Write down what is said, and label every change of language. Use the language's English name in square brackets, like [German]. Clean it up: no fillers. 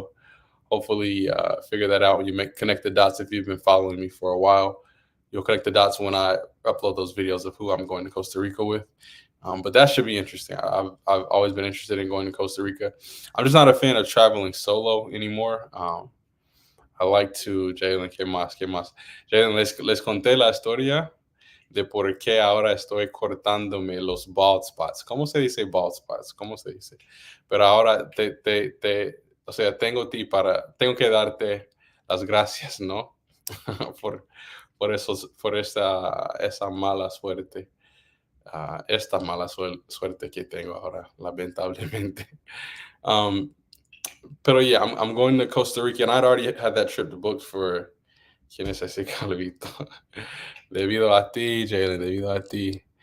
[English] You'll hopefully figure that out when you connect the dots. If you've been following me for a while, you'll connect the dots when I upload those videos of who I'm going to Costa Rica with. But that should be interesting. I've always been interested in going to Costa Rica. I'm just not a fan of traveling solo anymore. I like to, Jalen, [Spanish] ¿qué más? Jalen, les conté la historia de por qué ahora estoy cortándome los bald spots. ¿Cómo se dice bald spots? ¿Cómo se dice? Pero ahora o sea, tengo que darte las gracias, ¿no? por esa mala suerte. Esta mala suerte que tengo ahora, lamentablemente. [English] Pero yeah, I'm going to Costa Rica, and I'd already had that trip booked for, [Spanish] ¿quién es ese calvito? Debido a ti, Jalen, debido a ti.